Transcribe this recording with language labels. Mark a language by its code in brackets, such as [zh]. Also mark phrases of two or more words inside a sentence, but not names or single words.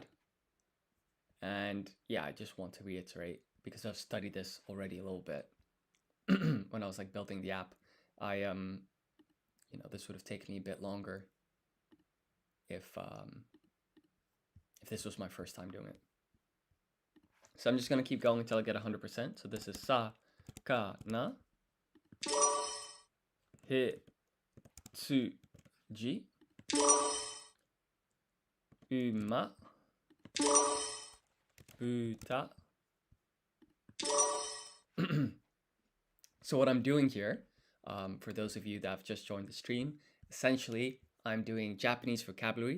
[en] And yeah, I just want to reiterate, because I've studied this already a little bit when I was like building the app. This would have taken me a bit longer if this was my first time doing it. So I'm just gonna keep going until I get 100%. So this is sa, ka, na, [ja] へ、つ、じ、うま、ぶた. [en] So what I'm doing here, for those of you that have just joined the stream, essentially I'm doing Japanese vocabulary.